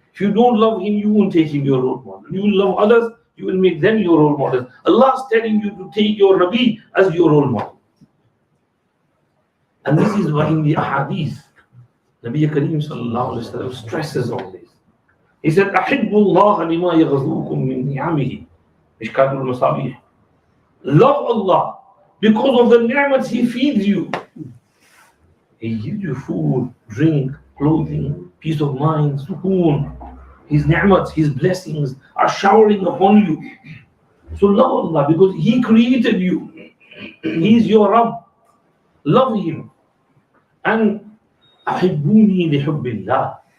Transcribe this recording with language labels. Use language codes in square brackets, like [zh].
[en] If you don't love him, you won't take him your role model. You will love others, you will make them your role model. Allah is telling you to take your Nabi as your role model. And this is why in the ahadith, Nabi Kareem sallallahu alayhi wa sallam stresses on this. He said, [ar] أَحِبُّ اللَّهَ لِمَا يَغْزُوكُم مِّن نِعَمِهِ Mishkatul Masabih. [en] Love Allah because of the ni'mats He feeds you. He gives you food, drink, clothing, peace of mind, sukoon. His ni'mats, His blessings are showering upon you. So love Allah because He created you. He is your Rabb. Love Him. [ar] And أحبوني لحب الله.